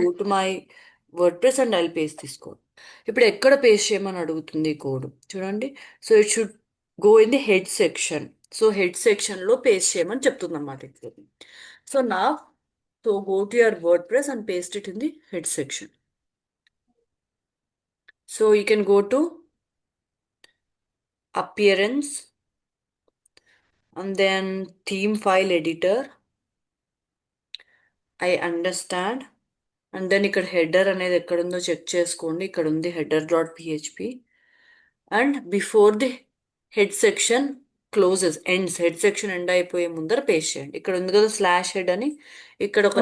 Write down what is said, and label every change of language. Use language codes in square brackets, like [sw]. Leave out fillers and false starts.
[en] Go to my WordPress and I paste this code. [te] ఇప్పుడు ఎక్కడ paste చేయమని అడుగుతుంది ఈ కోడ్ చూడండి. [en] So it should go in the head section. [te] So head సెక్షన్లో paste చేయమని చెప్తుంది అనమాట ఇప్పుడు. [en] So నా so go to your WordPress and paste it in the head section. So you can go to appearance and then theme file editor. I understand. [te] And then ఇక్కడ header అనేది ఎక్కడుందో check చేసుకోండి. ఇక్కడ ఉంది header.php. [en] and before the head section closes ends, [te] head section end అయిపోయే ముందర paste చేయండి. ఇక్కడ ఉంది కదా స్లాష్ హెడ్ అని, ఇక్కడ ఒక